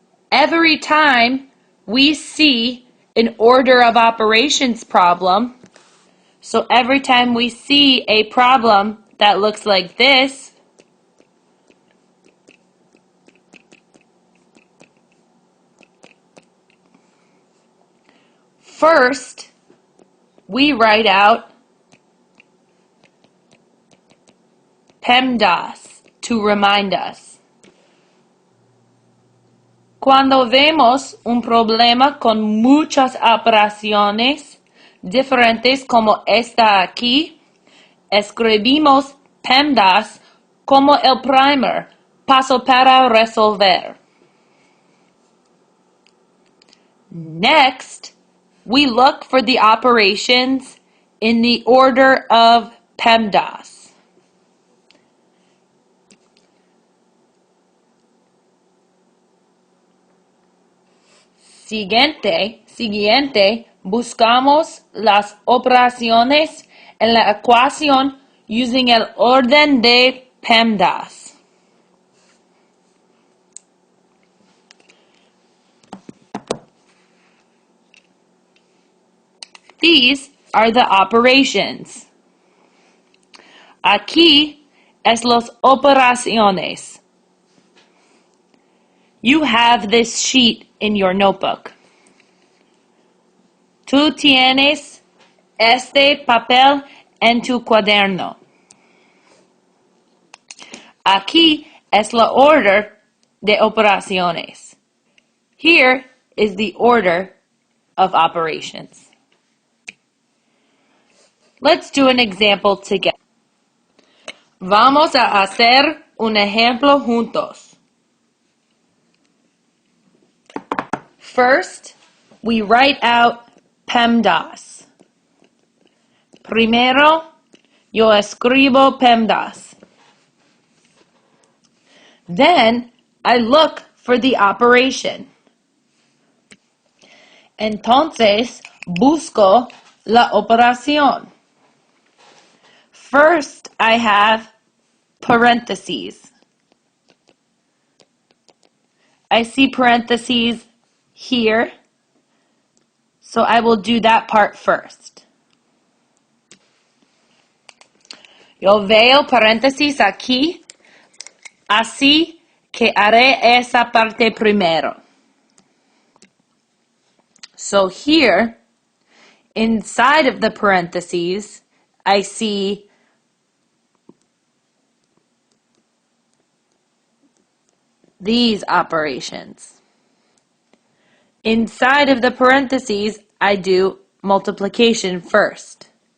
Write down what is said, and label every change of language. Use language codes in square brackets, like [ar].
[en] Every time we see an order of operations problem, so every time we see a problem that looks like this, first, we write out PEMDAS to remind us. [es] Cuando vemos un problema con muchas operaciones diferentes como esta aquí, escribimos PEMDAS como el primer paso para resolver. [en] Next, we look for the operations in the order of PEMDAS. [es] Siguiente, buscamos las operaciones en la ecuación using el orden de PEMDAS. [en] These are the operations. [es] Aquí es las operaciones. [en] You have this sheet in your notebook. [es] Tú tienes este papel en tu cuaderno. Aquí es la order de operaciones. [en] Here is the order of operations. Let's do an example together. [es] Vamos a hacer un ejemplo juntos. [en] First, we write out PEMDAS. [es] Primero, yo escribo PEMDAS. [en] Then, I look for the operation. [es] Entonces, busco la operación. [en] First, I have parentheses. I see parentheses here, so I will do that part first. [es] Yo veo paréntesis aquí, así que haré esa parte primero. [en] So here, inside of the parentheses, I see these operations. Inside of the parentheses, I do multiplication first.